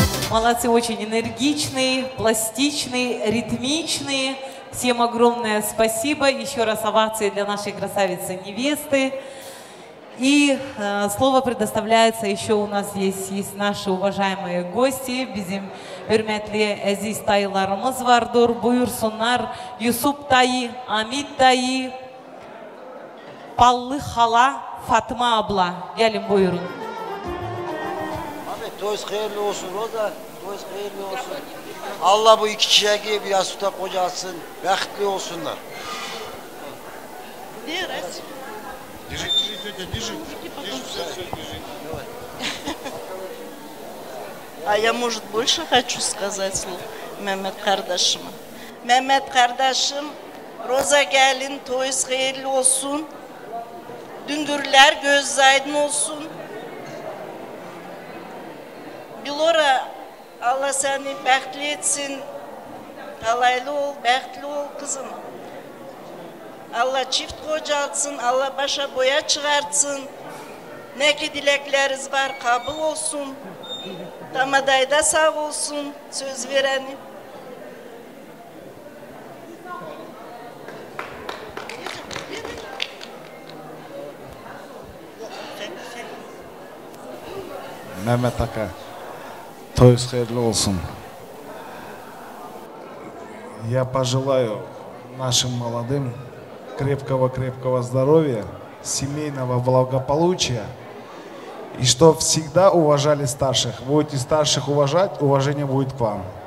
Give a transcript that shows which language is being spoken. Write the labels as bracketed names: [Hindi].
[Russian] овации очень энергичные, пластичные, ритмичные. Всем огромное спасибо. Еще раз овации для нашей красавицы-невесты. И слово предоставляется еще у нас есть наши уважаемые гости. [Turkish] Bizim hürmetli aziz dayılarımız vardır. Buyursunlar Yusuf dayı, Amit dayı, Ballı hala, Fatma abla. Gelin buyurun. Ahmet toyuz hayırlı olsun Roza. Toyuz hayırlı olsun. Allah bu iki çiçeği bir yastıkta kocasın. Bəxtli olsunlar. [Russian] А я, может, больше хочу сказать слов Mehmet kardeşime. [Turkish] Mehmet kardeşim, Roza gelin, toyuz hayırlı olsun. Düngürler göz aydın olsun. Bilora, Allah seni bəxtli etsin. Alaylı ol, bəxtli ol kızım. Allah çift kocatsın, Allah başa boya çıkartsın. Ne ki dilekleriniz var, kabul olsun. Damadayda sağ olsun, söz verenim. Mehmet Aka, toyuz hayırlı olsun. [Russian] Я пожелаю нашим молодым крепкого здоровья, семейного благополучия, и что всегда уважали старших. Будете старших уважать, уважение будет к вам.